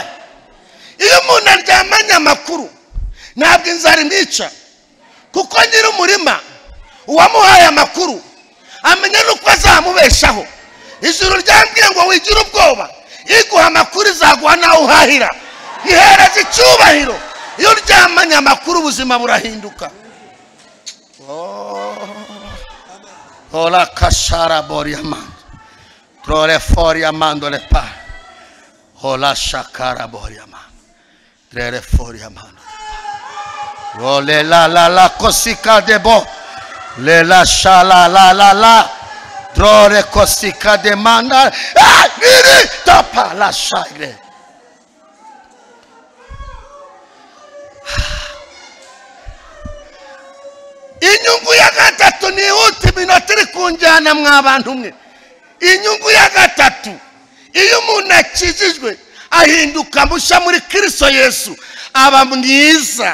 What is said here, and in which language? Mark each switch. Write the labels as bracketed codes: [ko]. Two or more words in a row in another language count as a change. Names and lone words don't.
[rw] Iyo umuntu aryamanye amakuru ntabwo inzara imwica, kuko nyiri umurima uwamuhaye amakuru amenya nuko azamubeshaho. Ijuru ryambwiye ngo wigira ubwoba, iguha amakuru izaguha nawe uhahira, ihereza icyubahiro. Iyo uryamanye amakuru ubuzima burahinduka. Ola kashara boriaman trole foriamando le pa. Ola shakara boriaman trele foriamando. Ole la kosika debo le la shala la trole kosika demanda iri tapa la shagre. Inyungu ya gatatu ni uti minotiri kunjana mwabantu mwe. Inyungu ya gatatu, iyo umuntu akijijwe ahinduka musha muri Kristo Yesu, aba mwiza.